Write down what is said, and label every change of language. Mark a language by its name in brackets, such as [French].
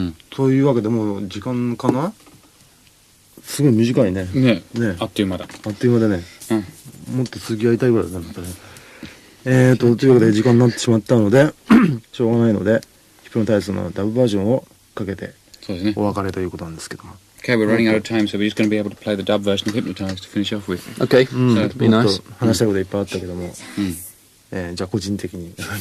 [Japanese] というわけでもう時間かな。すごい短いね。ね、あっという間だ。あっという間でね。もっと続きやりたいぐらいだったね。というわけで時間になってしまったのでしょうがないのでヒプノタイズのダブバージョンをかけてお別れということなんですけども。 [English] Okay, we're running out of time, so we're just going to be able to play the dub version of Hypnotize to finish off with. Okay, that'd be nice. [Japanese] 話したいこといっぱいあったけども、じゃあ個人的に。